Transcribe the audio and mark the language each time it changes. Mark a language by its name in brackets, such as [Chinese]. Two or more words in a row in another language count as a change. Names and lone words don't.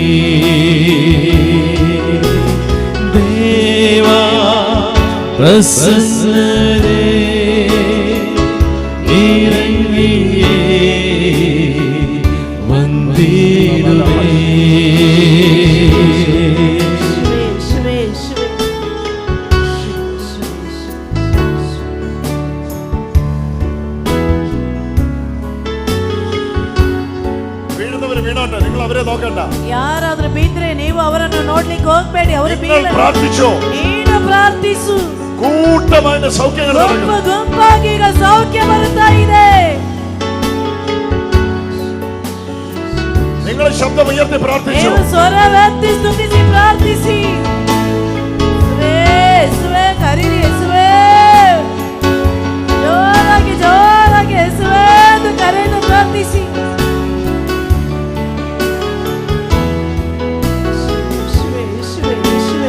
[Kannada] ದೇವಾ ಪ್ರಸನ್ನರೇ ಇರಲಿಯೇ ಬಂದಿರುವೆ. ಯೇಸುವೇ, ಯೇಸುವೇ. [Malayalam] വീഴുന്നവര് വീണോട്ടെ, നിങ്ങൾ അവരെ നോക്കണ്ട. [Kannada] ಯಾರಾದ್ರೂ ಬಿದ್ರೆ ನೀವು ಅವರನ್ನು ನೋಡ್ಲಿಕ್ಕೆ ಹೋಗ್ಬೇಡಿ. ಅವರು [Malayalam] നിങ്ങൾ [Kannada] ಬೀಳಲಿ. [Malayalam] പ്രാർത്ഥിച്ചോ. [Kannada] ನೀನು ಪ್ರಾರ್ಥಿಸು. [Malayalam] കൂട്ടമായിട്ട് സൗഖ്യങ്ങൾ [Kannada] ಗುಂಪು [Malayalam] നടക്കും. [Kannada] ಗುಂಪಾಗಿ ಈಗ ಸೌಖ್ಯ ಬರ್ತಾ ಇದೆ. നിങ്ങൾ ശബ്ദം ഉയർത്തി പ്രാർത്ഥിച്ചു. ನೀವು ಸ್ವರವೆತ್ತಿ ಸ್ತುತಿಸಿ ಪ್ರಾರ್ಥಿಸಿ. ಯೇಸುವೇ, ಯೇಸುವೇ, ಕರೀರಿ ಯೇಸುವೇ. ಜೋರಾಗಿ ಜೋರಾಗಿ ಯೇಸುವೇ ಎಂದು ಕರೆದು ಪ್ರಾರ್ಥಿಸಿ. ಯೇಸುವೇ, ಯೇಸುವೇ, ಯೇಸುವೇ.